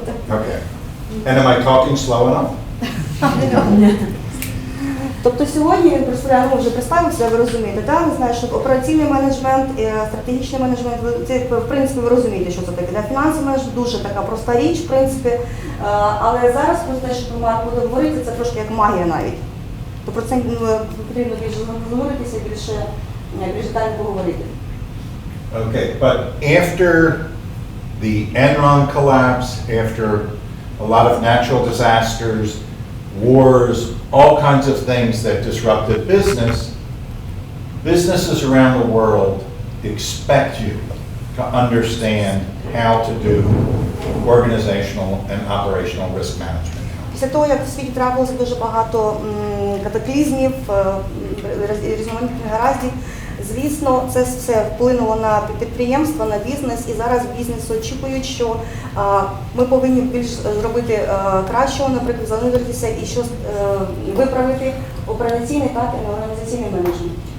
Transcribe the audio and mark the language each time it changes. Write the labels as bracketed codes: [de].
[en] Okay. And am I talking slow enough? [uk] Тобто сьогодні він представляє, вже представився, ви розумієте, так? Не знаю, що операційний менеджмент, стратегічний менеджмент, це, в принципі, ви розумієте, що це таке. Фінансовий менеджмент дуже така проста річ, в принципі, але зараз про те, що Марк буде говорити, це трошки як магія навіть. То про це потрібно більше говоритися, більше детально поговорити. [en] Okay, but after the Enron collapse, after a lot of natural disasters, wars, all kinds of things that disrupted business, businesses around the world expect you to understand how to do organizational and operational risk management. [uk] Після того, як в світі трапилося дуже багато катаклізмів, різноманітних негараздів, звісно, це все вплинуло на підприємства, на бізнес, і зараз бізнес очікують, що ми повинні більш зробити кращого, наприклад, зануритися і щось виправити операційний та організаційний менеджмент.